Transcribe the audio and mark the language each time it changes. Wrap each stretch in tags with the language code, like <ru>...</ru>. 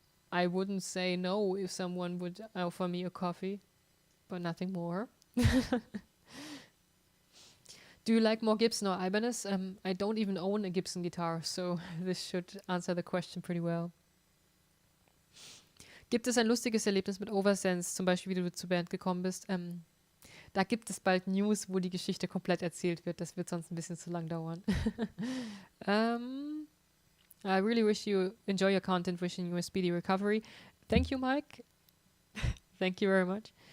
<en>I wouldn't say no if someone would offer me a coffee, but nothing more. Do you like more Gibson or Ibanez? I don't even own a Gibson guitar, so this should answer the question pretty well.</en> <de>Gibt es ein lustiges Erlebnis mit Oversense, zum Beispiel wie du zur Band gekommen bist? Da gibt es bald News, wo die Geschichte komplett erzählt wird. Das wird sonst ein bisschen zu lang dauern.</de> <en>I really wish you enjoy your content, wishing you a speedy recovery. Thank you, Mike. Thank you very much.</en>